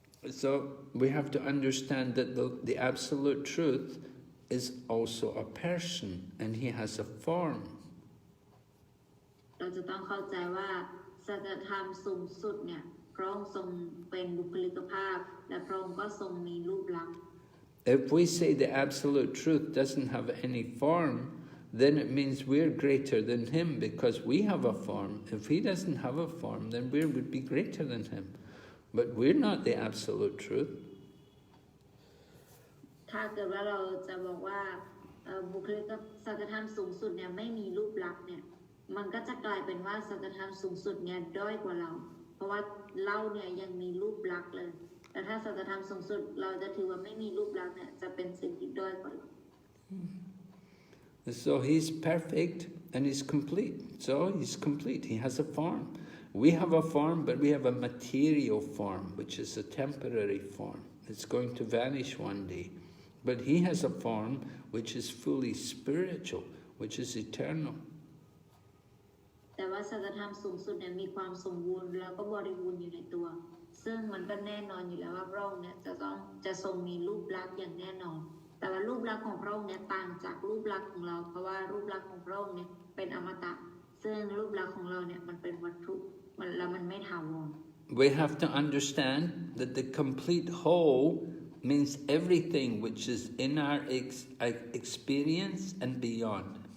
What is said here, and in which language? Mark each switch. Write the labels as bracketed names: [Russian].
[English] So we have to understand that the absolute truth is also a person and he has a form. [Thai] เราจะต้องเข้าใจว่าสัจธรรมสูงสุดเนี่ยพระองค์ทรงเป็นบุคลิกภาพและพระองค์ก็ทรงมีรูปลักษณ์ [English] If we say the absolute truth doesn't have any form, then it means we're greater than him because we have a form. If he doesn't have a form, then we would be greater than him. But we're not the absolute truth. [Thai] ถ้าเกิดว่าเราจะบอกว่าบุคลิกสัจธรรมสูงสุดเนี่ยไม่มีรูปลักษณ์เนี่ยมันก็จะกลายเป็นว่าสัจธรรมสูงสุดเนี่ยด้อยกว่าเราเพราะว่าเราเนี่ยยังมีรูปลักษณ์เลยแต่ถ้าสัจธรรมสูงสุดเราจะถือว่าไม่มีรูปลักษณ์เนี่ยจะเป็นสิ่งที่ด้อยกว่าเรา [English] So he's perfect and he's complete. So he's complete. He has a form. We have a form, but we have a material form, which is a temporary form. It's going to vanish one day. But he has a form which is fully spiritual, which is eternal. [Thai] แต่ว่าสัจธรรมสูงสุดเนี่ยมีความสมบูรณ์แล้วก็บริบูรณ์อยู่ในตัวซึ่งมันก็แน่นอนอยู่แล้วว่าพระองค์เนี่ยจะทรงมีรูปลักษณ์อย่างแน่นอนแต่ว่ารูปลักษณ์ของพระองค์เนี่ยต่างจากรูปลักษณ์ของเราเพราะว่ารูปลักษณ์ของพระองค์เนี่ยเป็นอมตะซึ่งรูปลักษณ์ของเราเนี่ยมันเป็นวัตถุแล้วมันไม่ถาวร [English] We have to understand that the complete whole means everything which is in our experience and beyond.